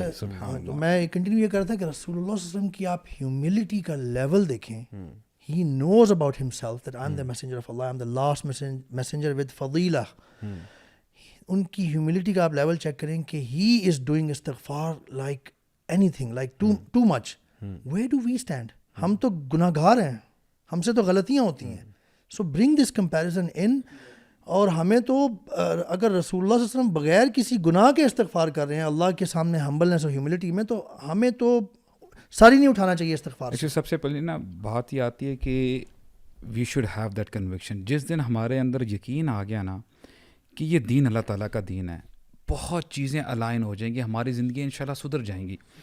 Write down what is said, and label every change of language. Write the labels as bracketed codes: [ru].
[ur] اچھا میں کنٹینیو یہ کر رہا تھا کہ رسول اللہ صلی اللہ علیہ وسلم کی آپ ہیوملٹی کا لیول دیکھیں. [en] He knows about himself that I'm the messenger of Allah, I'm the last messenger with fadilah. [ur] ان کی ہیوملٹی کا آپ لیول چیک کریں کہ [en] he is doing استغفار like anything, like too much. Where do we stand? [ur] ہم تو گناہ گار ہیں, ہم سے تو غلطیاں ہوتی ہیں. [en] So bring this comparison in. [ur] اور ہمیں تو اگر رسول اللہ صلی اللہ علیہ وسلم بغیر کسی گناہ کے استغفار کر رہے ہیں اللہ کے سامنے ہمبلنس اور ہیوملٹی میں, تو ہمیں تو ساری نہیں اٹھانا چاہیے استغفار. سب سے پہلے نا بات یہ آتی ہے کہ [en] We should have that conviction. [ur] جس دن ہمارے اندر یقین آ گیا نا کہ یہ دین اللہ تعالیٰ کا دین ہے, بہت چیزیں الائن ہو جائیں گی, ہماری زندگی انشاءاللہ سدھر جائیں گی.